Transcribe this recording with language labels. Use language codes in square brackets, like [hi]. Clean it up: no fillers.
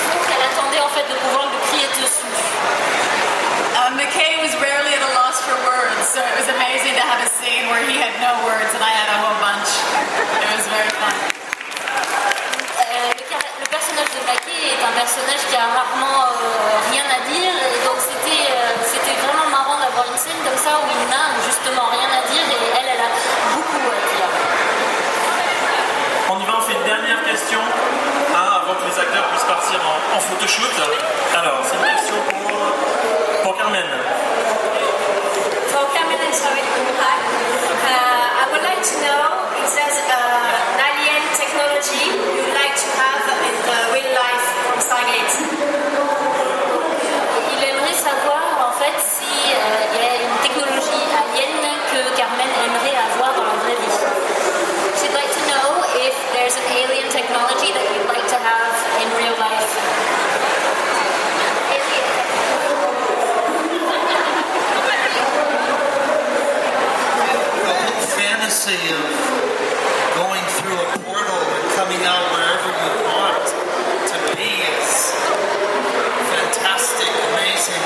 [fr] Elle attendait en fait de pouvoir lui crier dessus. [en] McKay was rarely at a loss for words, so it was amazing to have a scene where he had no words and I had a whole bunch. It was very fun. [fr] Le personnage de McKay est un personnage qui a rarement rien à dire, et donc c'était vraiment marrant d'avoir une scène comme ça où il n'a justement rien à dire et elle a beaucoup à dire. On y va, on fait une dernière question avant que les acteurs puissent partir en photoshoot. Alors, c'est une question pour Carmen. [en] For Carmen and Sorry to come back, I would like to know if there's an alien technology you'd like to have in the real life from Stargate. [fr] Il aimerait savoir en fait si il y a une technologie alien que Carmen aimerait avoir dans la vraie vie. [en] She'd like to know if there's an alien technology that you'd like to have in real life. The whole fantasy of going through a portal and coming out wherever you want to be is fantastic, amazing.